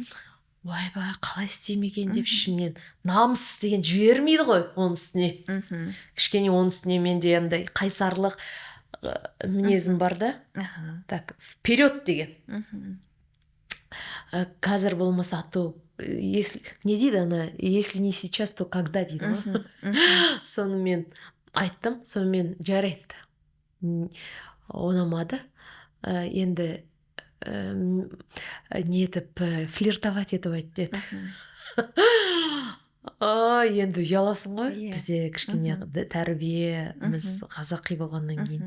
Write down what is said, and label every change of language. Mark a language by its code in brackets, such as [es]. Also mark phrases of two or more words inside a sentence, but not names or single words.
[kk] Ойбай, қалай істемеген деп ішімнен намыс деген жібермейді ғой оның үстіне. Кішкене оның үстіне менде андай қайсарлық мінезім бар да. [ru] Так, вперед [kk] деген. Қазір болмаса, [ru] то если не [kk] дейді ана, [ru] если не сейчас, то когда [kk] дейді ғой. Соны мен айттым, сонымен жарайды. Ұнамады. Енді не етіп флиртовать етіп айт деді. Енді ұяласың ғой, бізде кішкене тәрбиеміз қазақи болғаннан кейін.